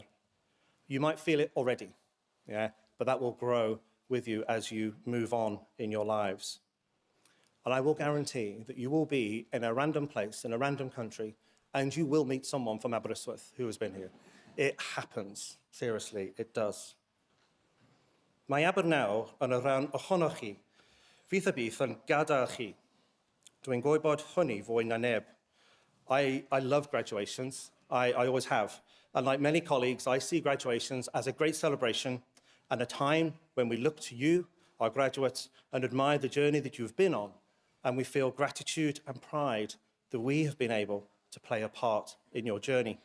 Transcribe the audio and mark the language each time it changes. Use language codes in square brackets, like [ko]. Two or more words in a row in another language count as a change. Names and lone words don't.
[en] You might feel it already, yeah, but that will grow with you as you move on in your lives. And I will guarantee that you will be in a random place, in a random country, and you will meet someone from Aberystwyth who has been here. It happens, seriously, it does. [cy] Mae Aber nawr yn y rhan ohonoch chi. Fydd y bydd yn gadael chi. Dwi'n gwybod hynny fwy na neb. [en] I love graduations. I always have. And like many colleagues, I see graduations as a great celebration and a time when we look to you, our graduates, and admire the journey that you've been on. And we feel gratitude and pride that we have been able to play a part in your journey.